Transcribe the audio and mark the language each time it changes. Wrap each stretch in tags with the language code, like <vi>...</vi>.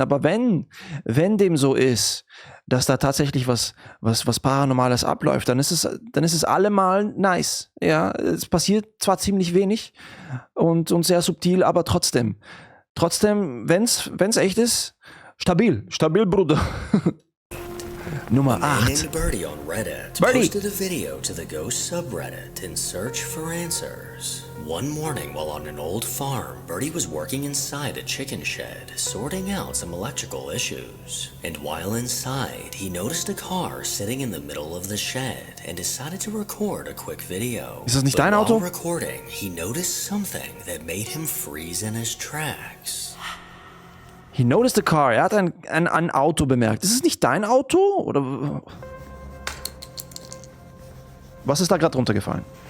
<de>Aber wenn dem so ist, dass da tatsächlich was Paranormales abläuft, dann ist es allemal nice. Ja, es passiert zwar ziemlich wenig und sehr subtil, aber trotzdem, wenn's echt ist, stabil, Bruder. Nummer 8.</de> <en>Birdie on Reddit posted a video to the ghost subreddit in search for answers. One morning while on an old farm, Birdie was working inside a chicken shed, sorting out some electrical issues. And while inside, he noticed a car sitting in the middle of the shed and decided to record a quick video.</en> <de>Ist das nicht dein Auto?</de> <en>While recording, he noticed something that made him freeze in his tracks. He noticed a car.</en> <de>Er hat ein Auto bemerkt. Ist es nicht dein Auto? Oder was ist da gerade runtergefallen?</de>